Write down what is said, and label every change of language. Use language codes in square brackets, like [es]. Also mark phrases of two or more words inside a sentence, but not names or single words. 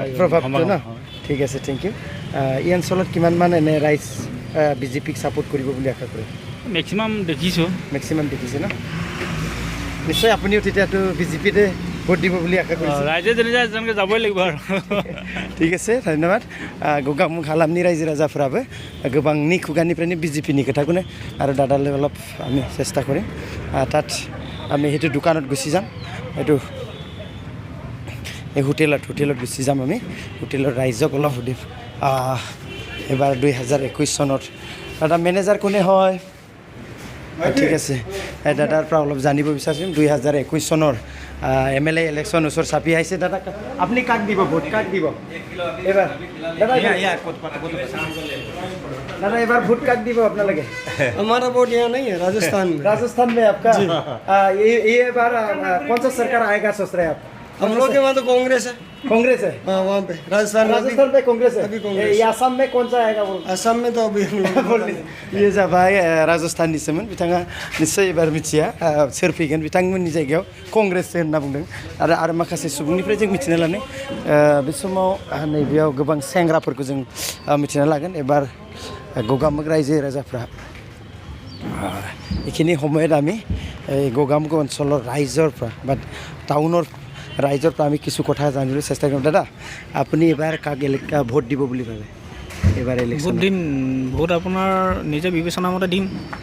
[as] প্ৰভাৱটো ন ঠিক আছে [en] thank you [as] এই অঞ্চলত কিমানমান এনে ৰাইজ বিজেপিক ছাপোৰ্ট কৰিব বুলি আশা কৰে মেক্সিমাম দেখিছে ন নিশ্চয় আপুনিও তেতিয়াতো বিজেপিতে ভোট দিব বুলি আশা কৰিছে ৰাইজে যেনেকৈ যাবই লাগিব আৰু ঠিক আছে ধন্যবাদ গোগামুখ [brx] हालामनि रायजो राजाफोराबो गोबांनि खुगानिफ्रायनो बिजेपिनि खोथाखौनो आरो दादाले [as] অলপ আমি চেষ্টা কৰিম তাত আমি সেইটো দোকানত গুচি যাম এইটো এই হোটেলত গুচি যাম আমি হোটেলৰ ৰাইজক অলপ সুধিম এবাৰ 2021 চনত দাদা মেনেজাৰ কোনে হয় ঠিক আছে দাদাৰ পৰা অলপ জানিব বিচাৰিম 2021 চনৰ MLA ইলেকশ্যন ওচৰ চাপি আহিছে দাদা আপুনি কাক দিব ভোট কাক দিব এবাৰ [hi] दादा एबार वोट काट दीजिए अपना लगे हमारा वोट यहाँ नहीं है राजस्थान में आपका ये बार कौन सा सरकार आएगा सोच रहे हैं आप हम लोग के वहाँ तो कांग्रेस है वहाँ पे राजस्थान पे कांग्रेस है ये आसाम में कौन सा आएगा आसाम में तो अभी [brx] ये जाबाय राजस्थाननि सोमोन बिथाङा निश्चय एबार मिथिया सोर फैगोन बिथांमोननि जायगायाव कांग्रेस होनना बुंदों आरो माखासे सुबुंनिफ्राय जों मिथिना लानो बे समाव नैबेयाव गोबां सेंग्राफोरखौ जों मिथिना लागोन एबार गोगामुख रायजो राजाफ्रा [as] এইখিনি সময়ত আমি এই গোগামুখ অঞ্চলৰ ৰাইজৰপৰা বা টাউনৰ ৰাইজৰপৰা আমি কিছু কথা জানিবলৈ চেষ্টা কৰিম দাদা আপুনি এবাৰ কাক ভোট দিব বুলি ভাবে এবাৰ ইলেকশ্যন দিম ভোট আপোনাৰ নিজৰ বিবেচনা মতে দিম